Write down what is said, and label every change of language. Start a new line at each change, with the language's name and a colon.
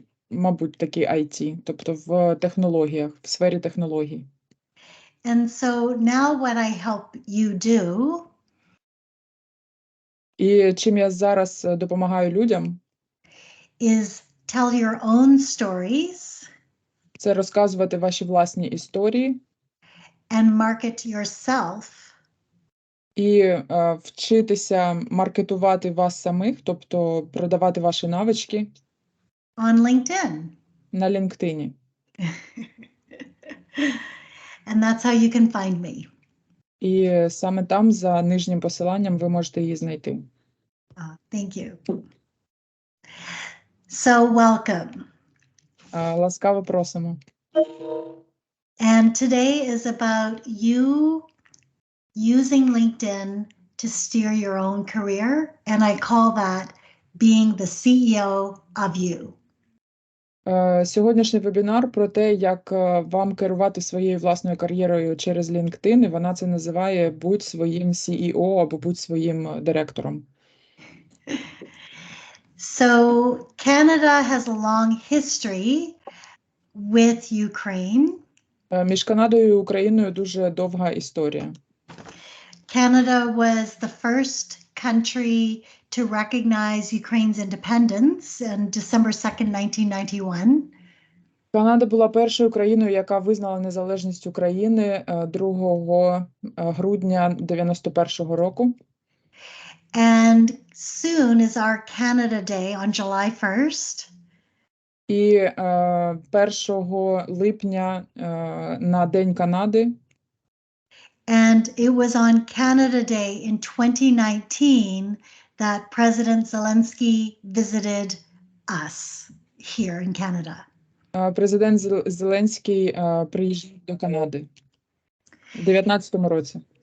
Ukrainian: Мабуть, такі IT, тобто в технологіях, в сфері технологій.
English: And so now what I help you do
Ukrainian: І чим я зараз допомагаю людям,
English: is tell your own stories
Ukrainian: це розказувати ваші власні історії
English: and market yourself
Ukrainian: і вчитися маркетувати вас самих, тобто продавати ваші навички
English: on LinkedIn.
Ukrainian: на LinkedIn.
English: And that's how you can find me.
Ukrainian: І саме там, за нижнім посиланням, ви можете її знайти.
English: Thank you. So welcome.
Ukrainian: Ласкаво просимо.
English: And today is about you using LinkedIn to steer your own career, and I call that being the CEO of you.
Ukrainian: Сьогоднішній вебінар про те, як вам керувати своєю власною кар'єрою через LinkedIn, і вона це називає «Будь своїм CEO» або «Будь своїм директором».
English: So Canada has a long history with Ukraine.
Ukrainian: Між Канадою і Україною дуже довга історія.
English: Canada was the first country to recognize Ukraine's independence on December 2nd, 1991.
Ukrainian: Канада була першою країною, яка визнала незалежність України 2 грудня 91-го року.
English: And soon is our Canada Day on July 1st.
Ukrainian: І 1 липня на День Канади
English: And it was on Canada Day in 2019 that President Zelensky visited us here in Canada.
Ukrainian: Президент Зеленський приїжджав до Канади у 19-му році.